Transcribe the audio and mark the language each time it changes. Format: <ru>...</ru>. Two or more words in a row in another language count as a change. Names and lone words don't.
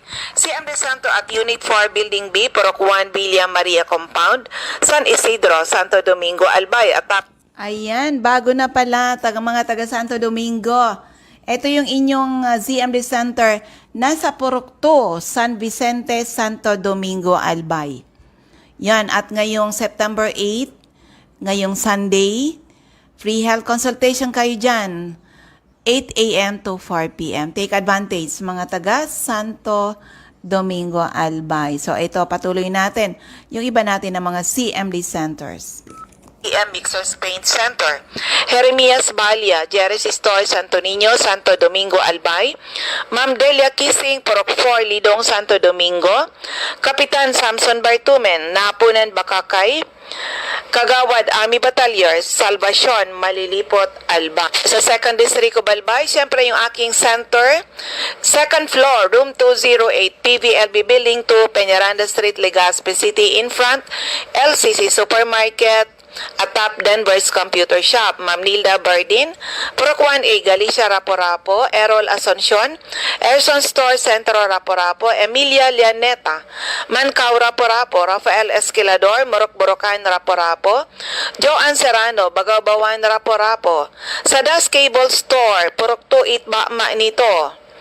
<tl>CMD Center at Unit 4 Building B, Porok 1, Villa Maria Compound, San Isidro, Santo Domingo, Albay. At Ayan, bago na pala, mga taga Santo Domingo. Ito yung inyong ZMD Center nasa Purok 2, San Vicente, Santo Domingo, Albay. Yan, at ngayong September 8, ngayong Sunday,</tl> <en>free health consultation</en> <tl>kayo dyan, 8 a.m. to 4 p.m.</tl> <en>Take advantage,</en> <tl>mga taga Santo Domingo, Albay. So ito, patuloy natin yung iba natin ng mga CMD centers. EM Mixers Paint Center. Jeremias Balia, Jerry's Store, Santo Niño, Santo Domingo, Albay. Ma'am Delia Kissing, Porok 4, Lidong, Santo Domingo. Kapitan Samson Bartumen, Napunan, Bakakay. Kagawad Army Battalions, Salvacion, Malilipot, Alba. Sa 2nd District of Albay, siyempre yung aking center,</tl> <en>second floor, room 208,</en> <tl>PVLB Building 2, Peñaranda Street, Legazpi City,</tl> <en>in front,</en> <tl>LCC Supermarket, at Top Denver's Computer Shop. Ma'am Nilda Bardin, Porok 1A, Galicia, Rapo-Rapo. Errol Asuncion, Erson Store, Centro, Rapo-Rapo. Emilia Lianeta, Mancao, Rapo-Rapo. Rafael Esquilador, Morok-Borocan, Rapo-Rapo. Joanne Serrano, Bagaw-Bawan, Rapo-Rapo. Sa Das Cable Store, Porok 2, Itba, Manito.</tl>